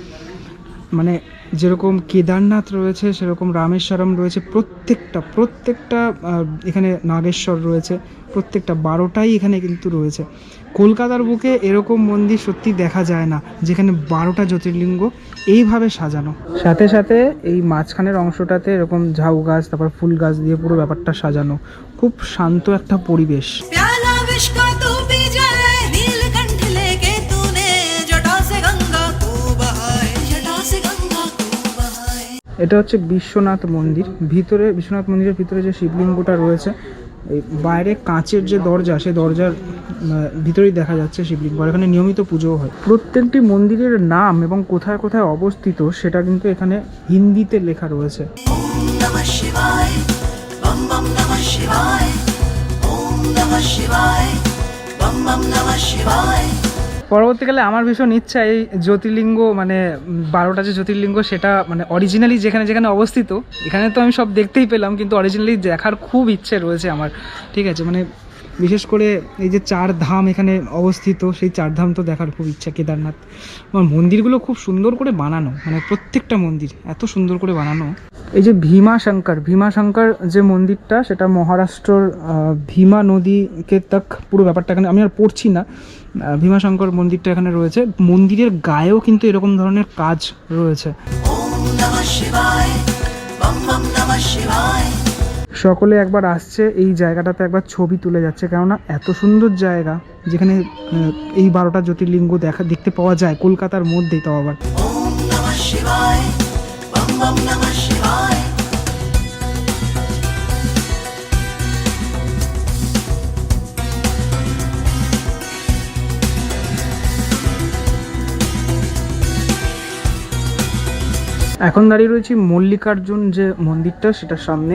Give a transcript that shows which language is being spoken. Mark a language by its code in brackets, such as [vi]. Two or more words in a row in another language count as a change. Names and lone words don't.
[bn] মানে যেরকম কেদারনাথ রয়েছে সেরকম রামেশ্বরম রয়েছে, প্রত্যেকটা এখানে নাগেশ্বর রয়েছে, প্রত্যেকটা 12টাই এখানে কিন্তু রয়েছে। কলকাতার বুকে এরকম মন্দির সত্যি দেখা যায় না যেখানে 12টা জ্যোতির্লিঙ্গ এইভাবে সাজানো। সাথে সাথে এই মাঝখানের অংশটাতে এরকম ঝাউ গাছ, তারপর ফুল গাছ দিয়ে পুরো ব্যাপারটা সাজানো। খুব শান্ত একটা পরিবেশ। [hi] प्याला विष का तू पी जाए, नीलकंठ लेके तूने जटा से गंगा को बहाए, जटा से गंगा को बहाए। [bn] এটা হচ্ছে বিশ্বনাথ মন্দির। ভিতরে বিশ্বনাথ মন্দিরের ভিতরে যে শিবলিঙ্গটা রয়েছে, এই বাইরে কাঁচের যে দরজা, সেই দরজার ভিতরেই দেখা যাচ্ছে শিবলিঙ্গ। আর এখানে নিয়মিত পুজোও হয়। প্রত্যেকটি মন্দিরের নাম এবং কোথায় কোথায় অবস্থিত সেটা কিন্তু এখানে হিন্দিতে লেখা রয়েছে। [sa] ओम नमः शिवाय, बम बम नमः शिवाय, ओम नमः शिवाय, बम बम नमः शिवाय। [bn] পরবর্তীকালে আমার ভীষণ ইচ্ছা এই জ্যোতির্লিঙ্গ মানে 12টা যে জ্যোতির্লিঙ্গ সেটা মানে অরিজিনালি যেখানে যেখানে অবস্থিত, এখানে তো আমি সব দেখতেই পেলাম, কিন্তু অরিজিনালি দেখার খুব ইচ্ছে রয়েছে আমার, ঠিক আছে। মানে বিশেষ করে এই যে 4 ধাম এখানে অবস্থিত, সেই 4 ধাম তো দেখার খুব ইচ্ছা। কেদারনাথ, আমার মন্দিরগুলো খুব সুন্দর করে বানানো, মানে প্রত্যেকটা মন্দির এত সুন্দর করে বানানো। এই যে ভীমাশঙ্কর যে মন্দিরটা, সেটা মহারাষ্ট্রর ভীমা নদীকে তাক পুরো ব্যাপারটা এখানে আমি আর পড়ছি না। ভীমাশঙ্কর মন্দিরটা এখানে রয়েছে। মন্দিরের গায়েও কিন্তু এরকম ধরনের কাজ রয়েছে। [sa] ओम नमः शिवाय, बम बम नमः शिवाय। [bn] সকলে একবার আসছে এই জায়গাটাতে, একবার ছবি তুলে যাচ্ছে, কেননা এত সুন্দর জায়গা যেখানে এই 12টা জ্যোতির্লিঙ্গ দেখতে পাওয়া যায় কলকাতার মধ্যেই, তাও আবার। [sa] ओम नमः शिवाय, बम बम नमः शिवाय। [bn] এখন দাঁড়িয়ে রয়েছি মল্লিকার্জুন যে মন্দিরটা, সেটার সামনে।